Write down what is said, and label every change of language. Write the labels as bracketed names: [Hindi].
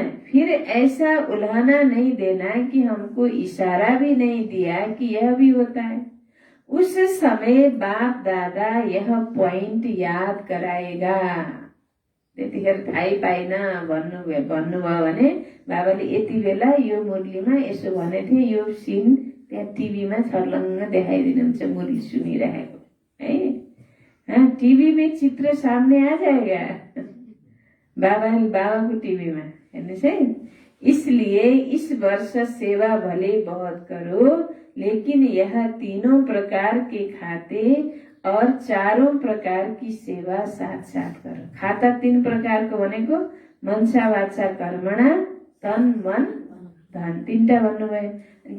[Hindi] फिर ऐसा उल्हाना नहीं देना कि हमको इशारा भी नहीं दिया कि यह भी होता है। उस समय बाप दादा यह पॉइंट याद कराएगा। [Nepali] त्यतिखेर थाहै पाइन भन्नुभयो भने बाबाले यति बेला यो मुरलीमा यसो भनेथे, यो सिन त्यहाँ टिभीमा छर्लङ्ग देखाइदिनुहुन्छ मुरली सुनिरहेको है। [Hindi] टीवी में चित्र सामने आ जाएगा बाबा को टीवी में, [Nepali] हेर्नुहोस् है। [Hindi] इसलिए इस वर्ष सेवा भले बहुत करो, लेकिन यह तीनों प्रकार के खाते और चारों प्रकार की सेवा साथ साथ करो। [Nepali] खाता 3 प्रकार को भनेको मनसा वाचा कर्मणा, तन मन धन, 3टा भन्नुभयो।